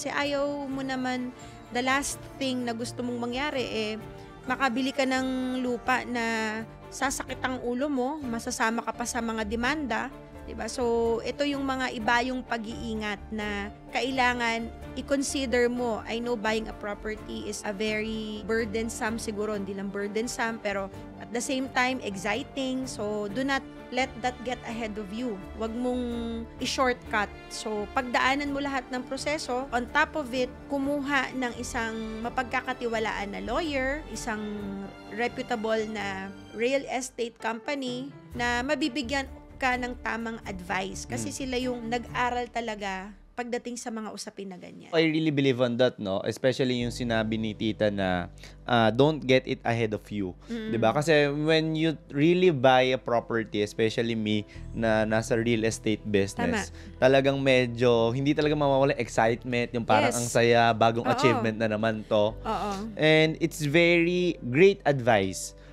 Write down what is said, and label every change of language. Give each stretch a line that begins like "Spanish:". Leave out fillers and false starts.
Filipino: Kasi ayaw mo naman,
English: the last thing
Filipino: na gusto mong mangyari makabili ka ng lupa na sasakit ang ulo mo, masasama ka pa sa mga demanda, 'di ba? So, ito yung mga iba yung pag-iingat na kailangan i-consider mo.
English: I know buying a property is a very burdensome,
Filipino: siguro hindi lang burdensome, pero
English: at the same time exciting. So, do not let that get ahead of you.
Filipino: Huwag mong i-shortcut. So, pagdaanan mo lahat ng proseso,
English: on top of it,
Filipino: kumuha ng isang mapagkakatiwalaan na lawyer, isang reputable na real estate company na mabibigyan ka ng tamang advice. Kasi sila yung nag-aral talaga pagdating sa mga usapin na ganyan.
English: I really believe on that, no? Especially
Filipino: yung sinabi ni Tita na
English: don't get it ahead of you. 'Di ba?
Filipino: Kasi
English: when you really buy a property, especially me
Filipino: na nasa real estate business, talagang medyo hindi talaga mawawala excitement, yung parang ang saya, bagong achievement na naman to.
English: And it's very great advice